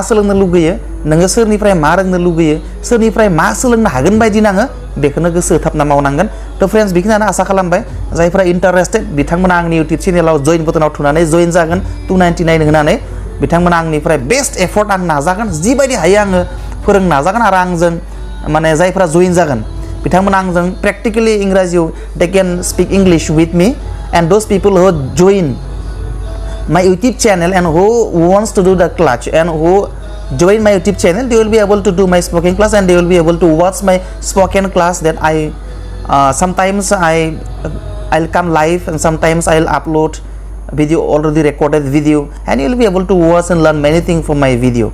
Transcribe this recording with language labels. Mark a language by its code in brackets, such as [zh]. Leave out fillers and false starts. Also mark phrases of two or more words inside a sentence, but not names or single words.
[brx] सोलोंनो लुगैयो नोङो सोरनिफ्राय मा रोंनो लुगैयो सोरनिफ्राय मा सोलोंनो हागोन बायदि नाङो बेखौनो गोसो होथाबना मावनांगोन थ' फ्रेन्ड्स बेखिनियानो आसा खालामबाय जायफ्रा इन्टारेस्टेड बिथांमोना आंनि इउटुब चेनेलाव जइन बटनाव थुनानै जइन जागोन 299 होनानै बिथांमोना आंनिफ्राय बेस्ट एफर्ट आं नाजागोन जिबायदि हायो आङो फोरोंनो नाजागोन आरो आंजों माने जायफ्रा जइन जागोन बिथांमोना आंजों प्रेक्टिकेलि इंराजियाव [en] they can speak English with me and those people who join my YouTube channel and who wants to do the clutch and who join my YouTube channel, they will be able to do my spoken class and they will be able to watch my spoken class that I sometimes I'll come live and sometimes I'll upload video, already recorded video, and you'll be able to watch and learn many things from my video.